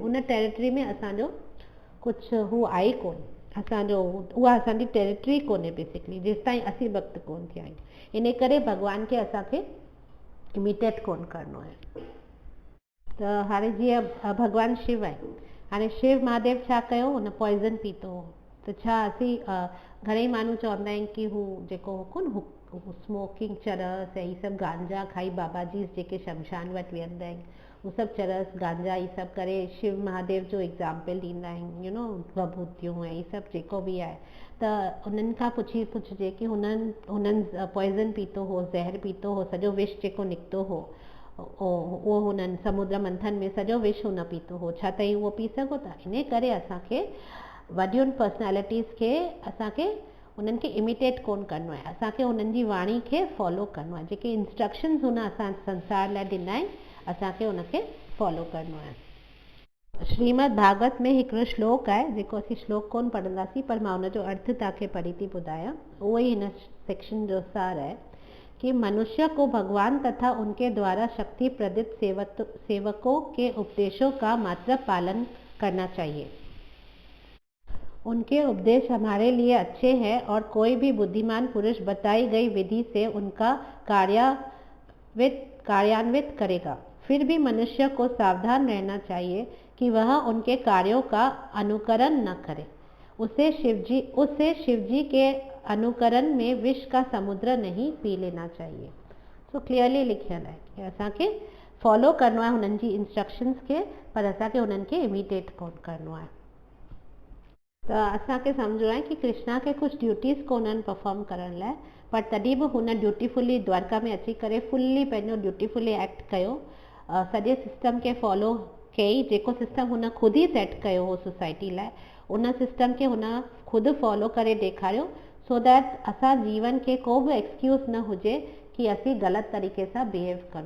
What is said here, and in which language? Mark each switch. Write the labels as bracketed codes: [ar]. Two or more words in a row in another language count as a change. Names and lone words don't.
[sd] उन टेरिटरी में असांजो कुझु हू आहे कोन, असांजो उहा असांजी टेरिटरी कोन्हे बेसिकली, जेसि ताईं असीं भक्त कोन थिया आहियूं। इन करे भॻवान खे असांखे इमिटेट कोन करिणो आहे। त हाणे जीअं भॻवानु शिव आहे, हाणे शिव महादेव छा कयो, हुन पॉइज़न पीतो हो। त छा असीं घणेई माण्हू चवंदा आहिनि कि हू जेको कोन स्मोकिंग, चरस ऐं ही सभु गांजा खाई बाबाजी जेके शमशान वटि वेहंदा आहिनि, हू सभु चरस गांजा ही सभु करे शिव महादेव जो एग्ज़ाम्पल ॾींदा आहिनि, भभूतियूं ऐं ही सभु जेको बि आहे। त उन्हनि खां पुछिजे कि हुननि पॉइज़न पीतो हो, ज़हर पीतो हो, सॼो विष जेको निकितो हो, उहो हुननि समुद्र मंथन में सॼो विष हुन पीतो हो, छा तव्हां उहो पी सघो था? इन करे असांखे वॾियुनि पर्सनैलिटीज़ खे असांखे उन्हनि खे इमिटेट कोन करिणो आहे, असांखे उन्हनि जी वाणी खे फॉलो करिणो आहे। जेके इंस्ट्रक्शन्स हुन असां संसार लाइ ॾिना आहिनि, असांखे उनखे फॉलो करिणो आहे। श्रीमद भागवत में हिकिड़ो श्लोक आहे, जेको असीं श्लोक कोन पढ़ंदासीं, पर मां हुनजो अर्थ तव्हांखे पढ़ी थी ॿुधायां। [hi] उहो ई हिन सेक्शन जो सार है कि मनुष्य को भगवान तथा उनके द्वारा शक्ति प्रदित सेवकों के उपदेशों का मात्र पालन करना चाहिए। उनके उपदेश हमारे लिए अच्छे हैं और कोई भी बुद्धिमान पुरुष बताई गई विधि से उनका कार्यान्वित करेगा। फिर भी मनुष्य को सावधान रहना चाहिए कि वह उनके कार्यों का अनुकरण न करे। उसे शिवजी के अनुकरण में विष का समुद्र नहीं पी लेना चाहिए। [sd] तो क्लियरली लिखियल है कि असांखे फॉलो करिणो आहे हुननि जी इंस्ट्रक्शन्स खे, पर असांखे हुननि खे इमिटेट कोन करिणो आहे। त असांखे सम्झणो आहे कि कृष्णा खे कुझु ड्यूटीज़ कोन्हनि परफॉर्म करण लाइ, पर तॾहिं बि हुन ड्यूटीफुली द्वारका में अची करे फुल्ली पंहिंजो [en] dutifully act [sd] कयो, सॼे सिस्टम खे फॉलो कई, जेको सिस्टम हुन ख़ुदि ई सेट कयो हो सोसाइटी लाइ, उन सिस्टम खे हुन ख़ुदि फॉलो करे ॾेखारियो, [en] so that [sd] असां जीवन खे को बि एक्सक्यूज़ न हुजे कि असीं ग़लति तरीक़े सां बिहेव करूं।